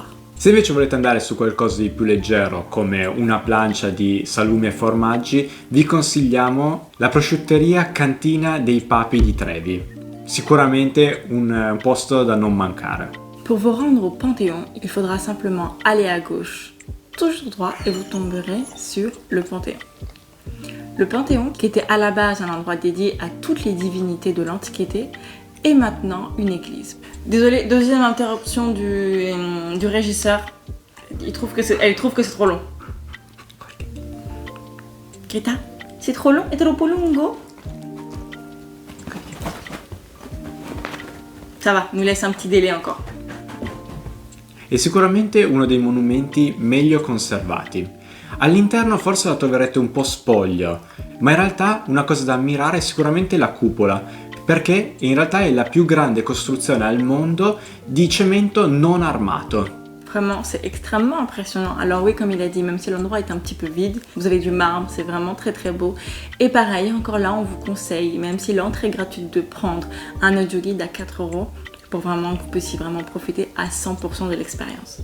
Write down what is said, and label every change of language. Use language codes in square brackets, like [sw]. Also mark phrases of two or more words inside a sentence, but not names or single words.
[it] Se invece volete andare su qualcosa di più leggero come una plancia di salumi e formaggi, vi consigliamo la prosciutteria Cantina dei Papi di Trevi. Sicuramente un posto da non mancare. [fr] Pour vous rendre au Panthéon, il faudra simplement aller à gauche, toujours droit, et vous tomberez sur le Panthéon. Le Panthéon, qui était à la base un endroit dédié à toutes les divinités de l'Antiquité, est maintenant une église. Désolée, deuxième interruption du régisseur. Elle trouve que c'est trop long. Greta, c'est trop long? [it] È troppo lungo? [fr] Ça va, nous laisse un petit délai encore. [it] È sicuramente uno dei monumenti meglio conservati. All'interno forse la troverete un po' spoglio, ma in realtà una cosa da ammirare è sicuramente la cupola, perché in realtà è la più grande costruzione al mondo di cemento non armato. [fr] Vraiment, c'est extrêmement impressionnant. Alors oui, comme il a dit, même si l'endroit est un petit peu vide, vous avez du marbre, c'est vraiment très très beau. Et pareil, encore là, on vous conseille, même si l'entrée est gratuite, de prendre un audio guide à 4 € pour vraiment que vous puissiez vraiment profiter à 100% de l'expérience.